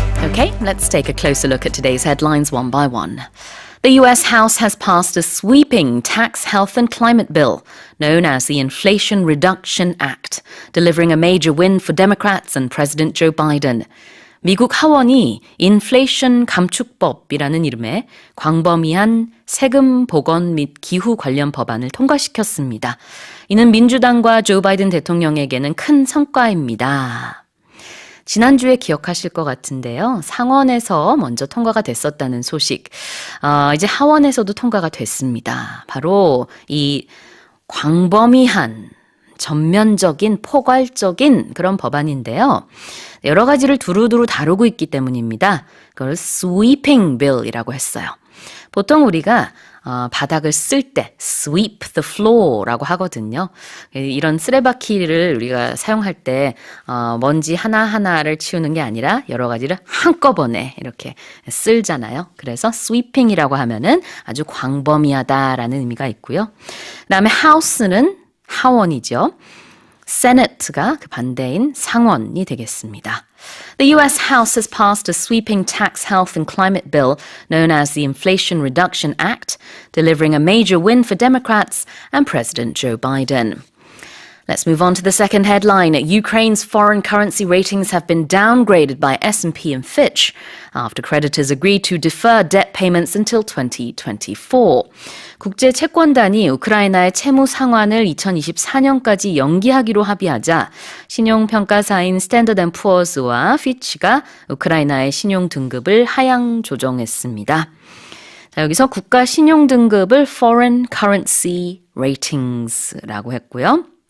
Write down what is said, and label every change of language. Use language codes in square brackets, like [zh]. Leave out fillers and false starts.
[en] Okay, let's take a closer look at today's headlines one by one. The U.S. House has passed a sweeping tax, health and climate bill known as the Inflation Reduction Act, delivering a major win for Democrats and President Joe Biden. [ko] 미국 하원이 인플레이션 감축법이라는 이름의 광범위한 세금 보건 및 기후 관련 법안을 통과시켰습니다. 이는 민주당과 조 바이든 대통령에게는 큰 성과입니다. 지난주에 기억하실 것 같은데요. 상원에서 먼저 통과가 됐었다는 소식. 이제 하원에서도 통과가 됐습니다. 바로 이 광범위한 전면적인 포괄적인 그런 법안인데요. 여러 가지를 두루두루 다루고 있기 때문입니다. 그걸 [en] sweeping bill [ko] 이라고 했어요. 보통 우리가 바닥을 쓸 때 [en] sweep the floor [ko] 라고 하거든요. 이런 쓰레바퀴를 우리가 사용할 때 먼지 하나하나를 치우는 게 아니라 여러 가지를 한꺼번에 이렇게 쓸잖아요. 그래서 sweeping이라고 하면은 아주 광범위하다라는 의미가 있고요. 그다음에 house는 하원이죠. Senate가 그 반대인 상원이 되겠습니다. [en] The U.S. House has passed a sweeping tax, health and climate bill known as the Inflation Reduction Act, delivering a major win for Democrats and President Joe Biden. Let's move on to the second headline. Ukraine's foreign currency ratings have been downgraded by S&P and Fitch after creditors agreed to defer debt payments until 2024. [ko] 국제 채권단이 우크라이나의 채무 상환을 2024년까지 연기하기로 합의하자 신용평가사인 스탠더드 앤 푸어스와 피치가 우크라이나의 신용 등급을 하향 조정했습니다. 자, 여기서 국가 신용 등급을 [en] Foreign Currency Ratings [ko] 라고 했고요.